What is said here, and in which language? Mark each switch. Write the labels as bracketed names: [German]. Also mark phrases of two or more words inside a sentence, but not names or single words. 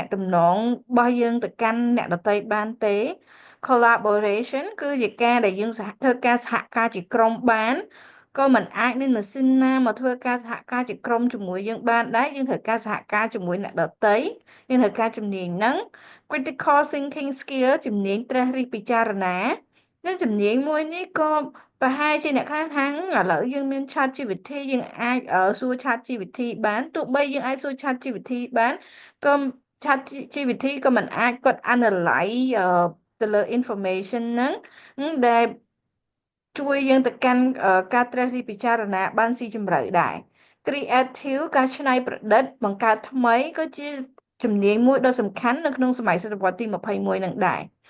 [Khmer] នាក់ទំនងរបស់យើងទៅកាន់អ្នកដទៃបានទេ collaboration គឺជាការដែលយើងធ្វើការសហការជាក្រុមបានក៏មិនអាចមានម៉ាស៊ីនណាមកធ្វើការសហ ការជាក្រុមជាមួយយើងបានដែរយើងត្រូវការសហការជាមួយអ្នកដទៃយើងត្រូវការជំនាញហ្នឹង [English] critical thinking skill [Khmer] ជំនាញត្រិះ រិះពិចារណានិងជំនាញមួយនេះក៏ប្រហែលជាអ្នកខ្លះថាឥឡូវយើងមាន ChatGPT យើងអាចសួរ ChatGPT បានទោះបីយើងអាចសួរ ChatGPT បានក៏ ChatGPT ក៏មិនអាចគាត់ analyze ទៅលើ information ហ្នឹងដែលជួយយើងទៅកាន់ការត្រិះរិះពិចារណាបានស៊ីជម្រៅដែរ creative ការច្នៃប្រឌិតបង្កើតថ្មីក៏ជាជំនាញមួយដ៏សំខាន់នៅក្នុងសម័យសតវត្សទី21នឹងដែរ